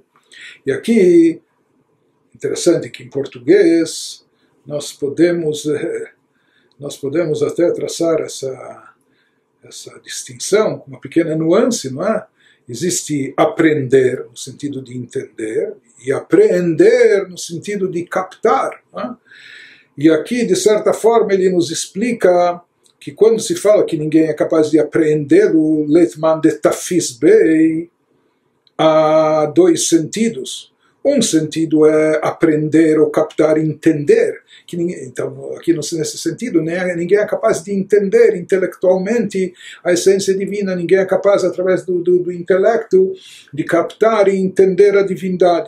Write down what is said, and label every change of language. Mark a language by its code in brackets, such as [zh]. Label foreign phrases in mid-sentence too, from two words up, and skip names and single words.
[pt] E aqui, interessante que em português nós podemos até traçar essa distinção, uma pequena nuance, não é? Existe aprender, no sentido de entender, e apreender, no sentido de captar. Não é? E aqui, de certa forma, ele nos explica que quando se fala que ninguém é capaz de apreendê-lo, Leitman de Tafis Bei, há dois sentidos. Um sentido é aprender ou captar, entender. Então, aqui nesse sentido, ninguém é capaz de entender intelectualmente a essência divina, ninguém é capaz, através do intelecto, de captar e entender a divindade.